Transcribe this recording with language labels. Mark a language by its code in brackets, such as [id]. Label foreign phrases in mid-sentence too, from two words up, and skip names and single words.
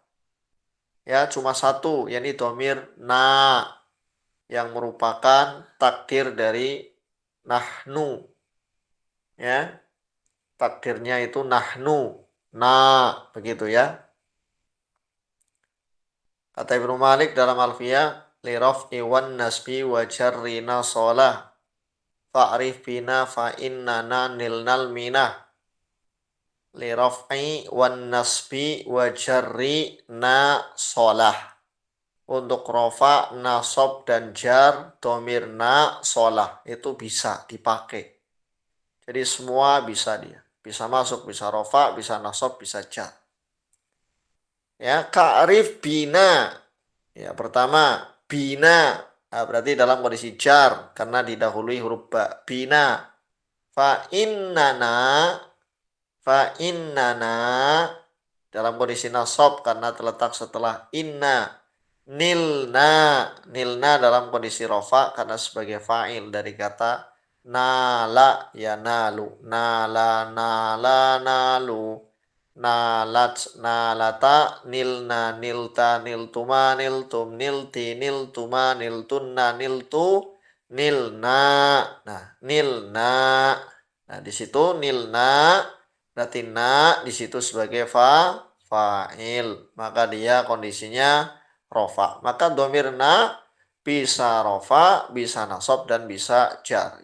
[id] Ya, cuma satu. Yakni domir na. Yang merupakan takdir dari nahnu. Ya. Takdirnya itu nahnu. Na. Begitu ya. Kata Ibnu Malik dalam Alfiyah. [ar] للرفع والنصب وجر نا صلح. فاعرف بنا فإننا نلنا المنح. للرفع والنصب وجر نا صلح. [id] Untuk rofa, nasab, dan jar, domir na, solah. Itu bisa dipakai. Jadi semua bisa dia. Bisa masuk, bisa rofa, bisa nasab, bisa jar. Ya, [ar] كاعرف بنا. [id] Ya, pertama, bina. Nah, berarti dalam kondisi jar. Karena didahului huruf ba. Bina. Fa'innana. Dalam kondisi nasab karena terletak setelah inna. Nilna dalam kondisi rofa karena sebagai fa'il dari kata [ar] نال ينال، نالا نالوا، نالت نالتا، نلن نلت، نلتما نلتم، نلت نلتما، نلتن نلت، نلنا. [id] Nah, nilna. Nah, di situ nilna berarti na di situ sebagai fa'il, maka dia kondisinya rofa. Maka domir na bisa rofa, bisa nasab, dan bisa jar.